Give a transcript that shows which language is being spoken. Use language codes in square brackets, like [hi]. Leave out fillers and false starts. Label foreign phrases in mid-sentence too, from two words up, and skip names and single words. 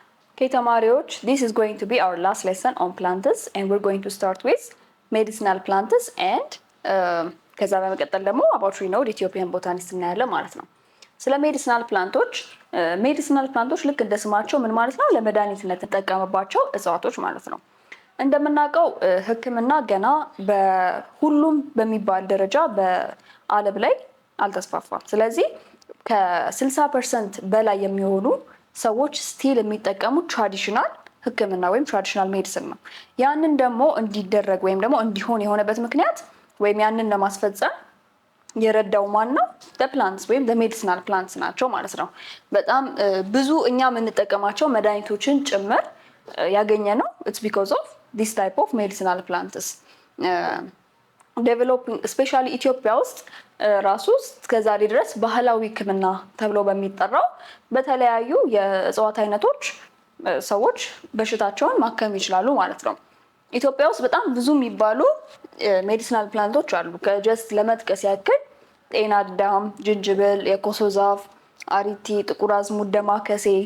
[en] ተማሪዎች this is going to be our last lesson on plants and we're going to start with medicinal plants and [am] ከዛ በመቀጠል ደግሞ [en] about renowned Ethiopian botanists [am] እናያለን ማለት ነው። ስለ ሜዲሲናል ፕላንቶች ልክ እንደ ስማቸው ምን ማለት ነው? ለመድኃኒትነት እንጠቀምባቸው እጽዋቶች ማለት ነው። እንደምናውቀው ሕክምና ገና በሁሉም በሚባል ደረጃ በዓለም ላይ አልተስፋፋም። ስለዚህ ከ60% በላይ የሚሆኑ ሰዎች ስቲል የሚጠቀሙት ትራዲሽናል ሕክምና ወይም [en] traditional medicine [am] ነው። ያንን ደግሞ እንዲደረግ ወይም ደግሞ እንዲሆን የሆነበት ምክንያት ወይም ያንን ለማስፈጸም የረዳው ማን ነው? plants ወይም [en] medicinal plants [am] ናቸው ማለት ነው። በጣም ብዙ እኛ የምንጠቀማቸው መድኃኒቶችን ጭምር ያገኘ ነው [en] it's because of this type of medicinal plants developing especially [am] ኢትዮጵያ ውስጥ ራሱ እስከዛሬ ድረስ ባህላዊ ሕክምና ተብሎ በሚጠራው በተለያዩ የእጽዋት አይነቶች ሰዎች በሽታቸውን ማከም ይችላሉ ማለት ነው። ኢትዮጵያ ውስጥ በጣም ብዙ የሚባሉ [en] medicinal plants [am] አሉ። ከጀስት ለመጥቀስ ያክል ጤና አዳም፣ ጅንጅብል፣ የኮሶ ዛፍ፣ አሪቲ፣ ጥቁር አዝሙድ፣ ደማከሴ፣